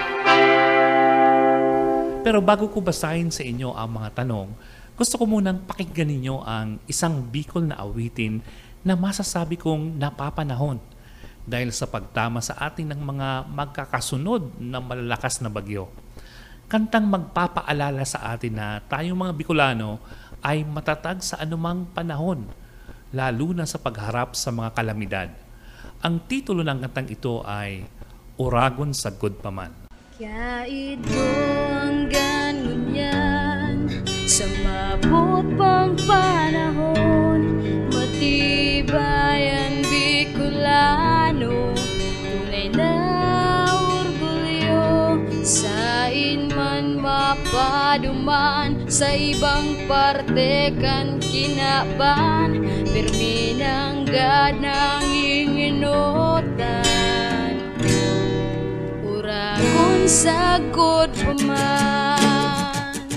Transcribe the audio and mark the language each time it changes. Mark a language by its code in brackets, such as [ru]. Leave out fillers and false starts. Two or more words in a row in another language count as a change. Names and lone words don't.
[tl] Pero bago ko basahin sa inyo ang mga tanong, gusto ko munang pakinggan ninyo ang isang Bicol na awitin na masasabi kong napapanahon dahil sa pagtama sa atin ng mga magkakasunod na malalakas na bagyo. kantang magpapaalala sa atin na tayong mga Bicolano ay matatag sa anumang panahon, lalo na sa pagharap sa mga kalamidad. Ang titulo ng kantang ito ay Uragon Sagod Pa Man. [bik] Kaya ito ang ganyan sa mabot pang panahon, matibayan Bicolano, tunay na orgulyo, sain man mapaduman, sa ibang parte kan kinaban, pirmi ng ganang inginotan, uragon sagod pa man.